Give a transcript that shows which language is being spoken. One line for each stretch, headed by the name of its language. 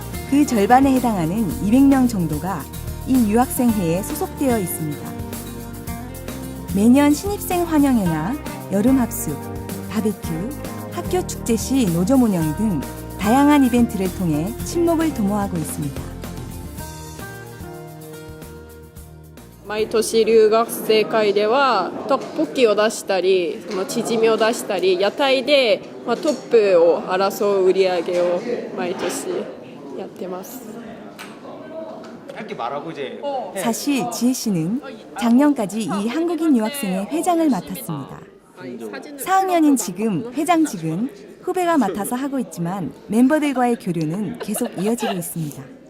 Korean: 그 절반에 해당하는 200명 정도가 이 유학생회에 소속되어 있습니다. 매년 신입생 환영회나 여름 합숙, 바베큐, 학교 축제 시 노점 운영 등 다양한 이벤트를 통해 친목을 도모하고 있습니다.
Japanese: 毎年留学生会ではトップ機を出したり、そのチヂミを出したり、屋台で、トップを争う売り上げを毎年やってます。
Korean: 사실 지혜 씨는 작년까지 이 한국인 유학생의 회장을 맡았습니다. 4학년인 지금 회장직은 후배가 맡아서 하고 있지만 멤버들과의 교류는 계속 이어지고 있습니다.